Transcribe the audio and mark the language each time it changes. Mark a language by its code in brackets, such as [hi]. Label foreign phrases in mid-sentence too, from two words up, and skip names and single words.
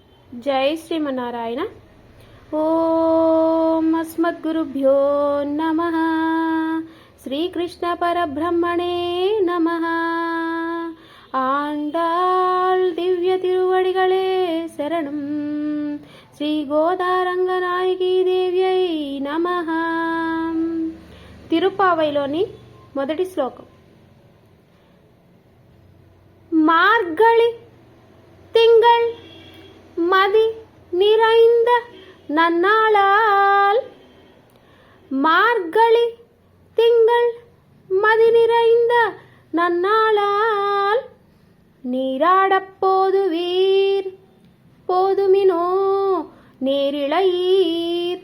[sa] జై శ్రీమన్నారాయణ. ఓం అస్మద్గురుభ్యో నమః. శ్రీకృష్ణ పరబ్రహ్మణే నమః. [ta] ஆண்டாள் திவ்ய திருவடிகளே சரணம். [sa] ஸ்ரீ గోదారంగనాయకి దేవ్యై నమః. [te] తిరుపావైలోని మొదటి శ్లోకం. [ta] மார்கழி திங்கள் மதி நிறைந்த நன்னாளால், மார்கழி திங்கள் மதி நிறைந்த நன்னாளால், நீராடப் போதுவீர் போதுமினோ நேரிழையீர்.